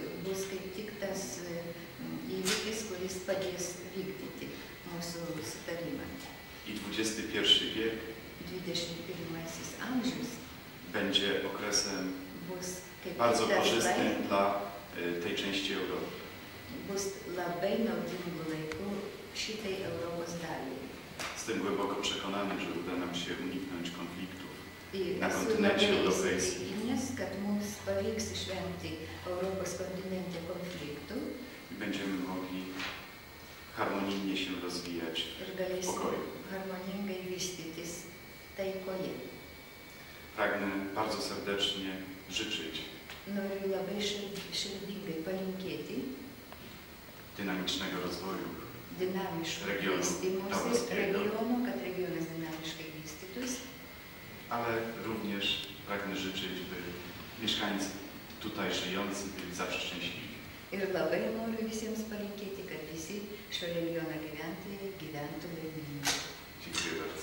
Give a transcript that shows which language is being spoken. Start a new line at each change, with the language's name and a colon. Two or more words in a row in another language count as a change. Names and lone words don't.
Polish: I XXI wiek będzie okresem bardzo korzystnym dla tej części Europy.
Lithuanian: Bus labai naudingų laikų šitai Europos daliai.
Polish: Jestem głęboko przekonany, że uda nam się uniknąć konfliktów
Lithuanian: Ir
Polish: na
Lithuanian: esu
Polish: kontynencie
Lithuanian: labai
Polish: europejskim.
Lithuanian: įsitikinęs, kad mums pavyks išvengti Europos kontinente konfliktų
Polish: I będziemy mogli harmonijnie się rozwijać
Lithuanian: ir
Polish: w
Lithuanian: galėsim
Polish: pokoju.
Lithuanian: harmoningai vystytis taikoje.
Polish: Pragnę bardzo serdecznie życzyć
Lithuanian: Noriu labai širdingai palinkėti
Polish: dynamicznego rozwoju
Lithuanian: dinamiško
Polish: regionu
Lithuanian: vystymosi Tauragėje. regiono, kad regionas dinamiškai vystytųsi.
Polish: Ale również pragnę życzyć, by mieszkańcy tutaj żyjący byli zawsze szczęśliwi.
Lithuanian: Ir labai noriu visiems palinkėti, kad visi šio regiono gyventojai gyventų laimingai.
Polish: Dziękuję bardzo.